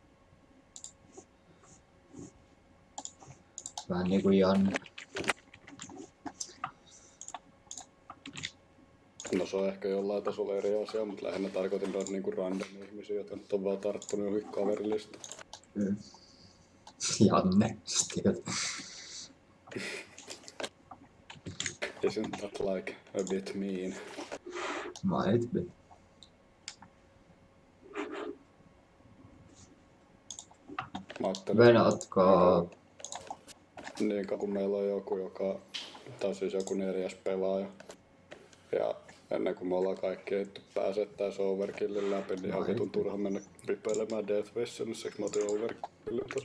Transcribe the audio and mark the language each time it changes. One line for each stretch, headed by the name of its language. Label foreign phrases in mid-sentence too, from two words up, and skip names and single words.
Finnish: Vähän niinku Janne. No se on ehkä jollain tasolla eri asia, mutta lähinnä tarkoitin noita niinku random ihmisiä, jotka nyt on vaan tarttunut johonkin kaverilista. Janne.
English: Isn't that like a bit mean? Might be.
Finnish: Mä ajattelin, Venatko? niin kun meillä on joku, tai siis joku 4. pelaaja. Ja ennen kuin me ollaan kaikki ehditty pääsettäis overkillin läpi, niin ihan vitun turha mennä ripeilemään Death Visionissa, mä otin overkillin tossa.